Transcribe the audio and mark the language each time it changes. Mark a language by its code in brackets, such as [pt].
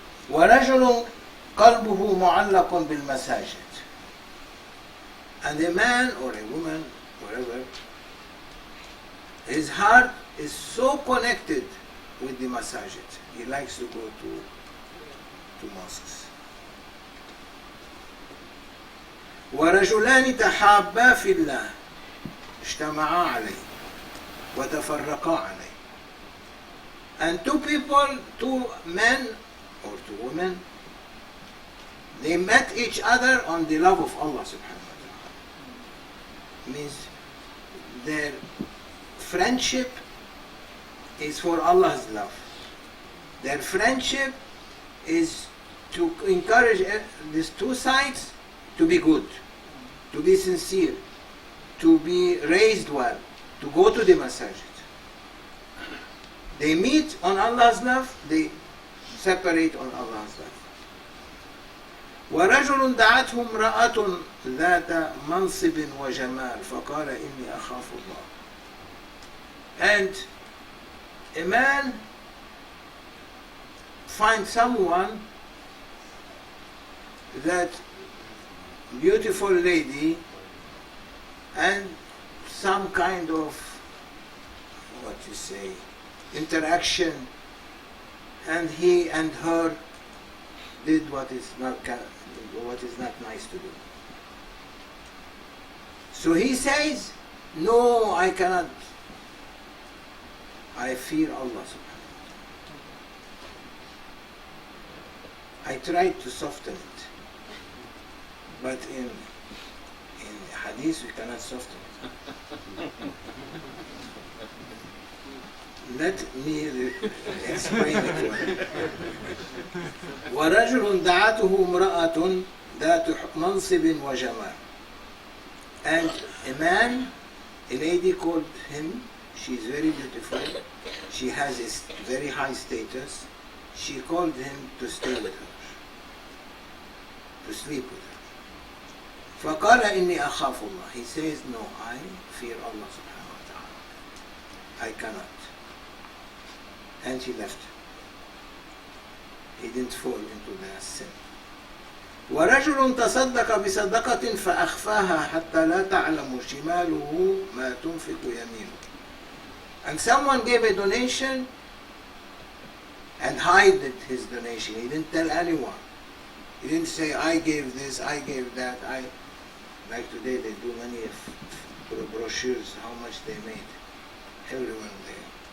[ar] وَرَجُلٌ قَلْبُهُ مُعَلَّقٌ بِالْمَسَاجِدِ. [en] And a man or a woman, whatever, his heart is so connected with the masajid. He likes to go to mosques. [ar] ورجلان تحابا في الله اجتمعا عليه وتفرقا عليه. [en] And 2 people, 2 men or 2 women, they met each other on the love of Allah subhanahu wa ta'ala. Means their friendship is for Allah's love. Their friendship is to encourage these 2 sides to be good, to be sincere, to be raised well, to go to the masajid. They meet on Allah's love, they separate on Allah's love. [ar] ورجل دعته امرأة ذات منصب وجمال فقال إني أخاف الله. [en] And a man finds someone, that beautiful lady, and some kind of, what you say, interaction, and he and her did what is not nice to do. So he says, no, I cannot. I fear Allah subhanahu wa ta'ala. I tried to soften it, but in hadith we cannot soften it. Let me explain it. [ar] ورجل دعته امرأة ذات منصب وجمال. [en] And a man, a lady called him, she is very beautiful, she has a very high status, she called him to stay with her, to sleep with her. [ar] فقال إني أخاف الله. [en] He says, no, I fear Allah subhanahu wa ta'ala. I cannot. And he left. He didn't fall into the sin. [ar] ورجل تصدق بصدقة فأخفاها حتى لا تعلم شماله ما تنفق يمينه. [en] And someone gave a donation and hid his donation. He didn't tell anyone. He didn't say, I gave this, I gave that. Like today they do many brochures, how much they made. Everyone there.